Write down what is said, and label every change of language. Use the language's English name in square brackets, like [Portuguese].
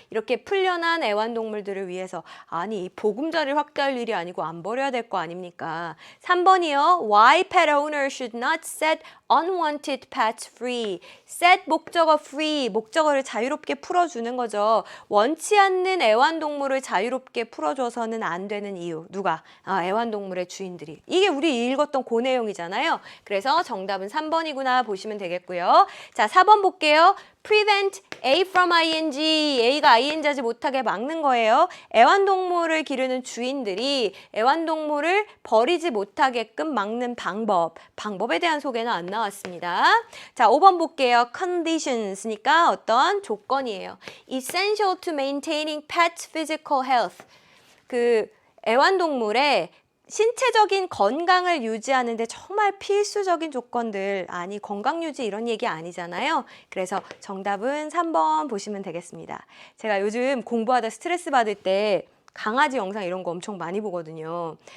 [Korean] 이렇게 풀려난 애완동물들을 위해서. 아니, 보금자리를 확대할 일이 아니고 안 버려야 될 거 아닙니까? 3번이요. [English] Why pet owners should not set unwanted pets free. set 목적어 free, [Korean] 목적어를 자유롭게 풀어주는 거죠. 원치 않는 애완동물을 자유롭게 풀어줘서는 안 되는 이유. 누가? 아, 애완동물의 주인들이. 이게 우리 읽었던 그 내용이잖아요. 그래서 정답은 3번이구나 보시면 되겠고요. 자, 4번 볼게요. [English] prevent A from ing. [Korean] A가 ing 하지 못하게 막는 거예요. 애완동물을 기르는 주인들이 애완동물을 버리지 못하게끔 막는 방법. 방법에 대한 소개는 안 나왔습니다. 자, 5번 볼게요. conditions니까 어떤 조건이에요. [English] essential to maintaining pet physical health. [Korean] 그 애완동물의 신체적인 건강을 유지하는데 정말 필수적인 조건들. 아니, 건강 유지 이런 얘기 아니잖아요. 그래서 정답은 3번 보시면 되겠습니다. 제가 요즘 공부하다 스트레스 받을 때 강아지 영상 이런 거 엄청 많이 보거든요.